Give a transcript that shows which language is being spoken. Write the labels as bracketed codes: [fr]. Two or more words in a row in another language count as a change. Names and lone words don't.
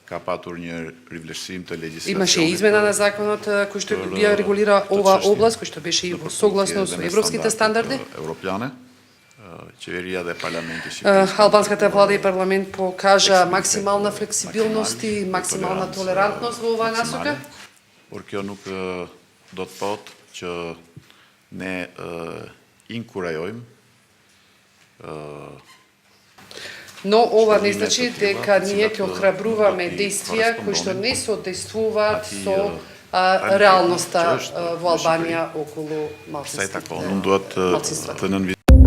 [mk] Имаше измена на законот кој што ја регулира ова област, кој што беше и во согласно со европските стандарди. Албанската влада и парламент покажа максимална флексибилност и максимална толерантност во оваа насока. [sq] Do të thotë që ne inkurajojmë [mk] Но ова не значи дека ние ќе охрабруваме действија кои што не соодействуваат со реалноста во Албанија околу малцинствата.